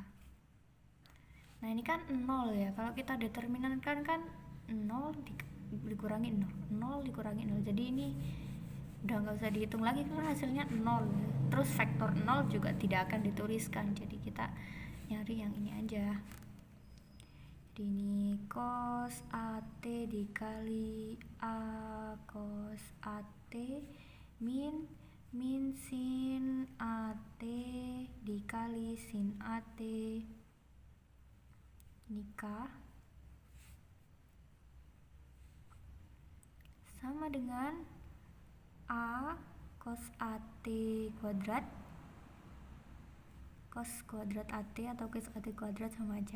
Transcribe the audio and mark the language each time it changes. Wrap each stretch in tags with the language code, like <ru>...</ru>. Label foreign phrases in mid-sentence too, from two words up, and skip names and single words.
<id>Nah, ini kan 0 ya, kalau kita determinan kan 0 dikurangi 0 dikurangi 0, jadi ini udah nggak usah dihitung lagi karena hasilnya 0. Terus vektor 0 juga tidak akan dituliskan, jadi kita nyari yang ini aja. Jadi ini cos AT dikali A cos AT min sin AT dikali sin AT nikah sama dengan A cos AT kuadrat, cos kuadrat AT atau cos AT kuadrat sama aja.</id>